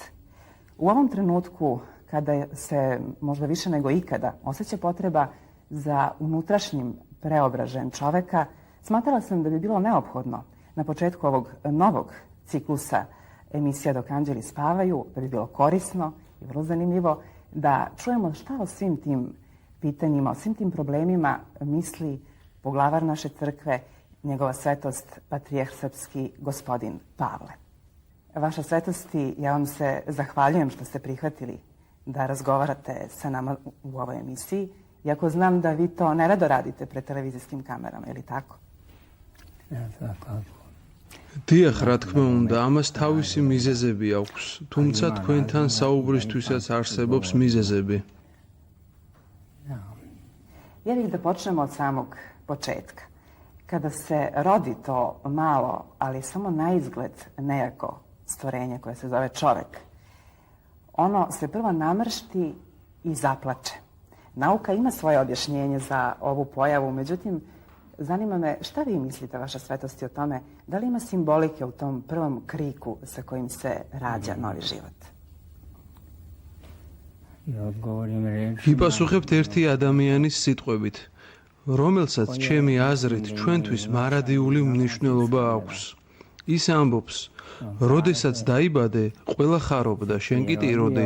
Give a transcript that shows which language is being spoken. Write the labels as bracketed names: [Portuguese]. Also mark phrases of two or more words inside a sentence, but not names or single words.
[Serbian] U ovom trenutku, kada se možda više nego ikada osjeća potreba za unutrašnjim preobraženjem čoveka, smatrala sam da bi bilo neophodno na početku ovog novog ciklusa emisija Dok anđeli spavaju, da bi bilo korisno i vrlo zanimljivo da čujemo šta o svim tim pitanjima, o svim tim problemima misli poglavar naše crkve, njegova svetost, patrijarh srpski gospodin Pavle. Vaša svetosti, ja vam se zahvaljujem što ste prihvatili da razgovarate sa nama u ovoj emisiji, iako znam da vi to nerado radite pred televizijskim kamerama, je li tako? [Georgian] დიახ, რა თქმა უნდა, ამას თავისი მიზეზები აქვს, თუმცა თქვენთან საუბრისთვისაც არსებობს მიზეზები. [Serbian] Ja bih da počnemo od samog početka. Kada se rodi to malo, ali samo na izgled nejako stvorenje koje se zove čovek, ono se prvo namršti i zaplače. Nauka ima svoje objašnjenje za ovu pojavu, međutim, zanima me šta vi mislite, vaša svetosti, o tome, da li ima simbolike u tom prvom kriku sa kojim se rađa novi život? [Georgian] ვიპასუხებთ ერთი ადამიანის სიტყვებით, რომელსაც ჩემი აზრით ჩვენთვის მარადიული მნიშვნელობა აქვს. ის ამბობს, როდესაც დაიბადე, ყველა ხარობდა, შენ კი ტიროდი.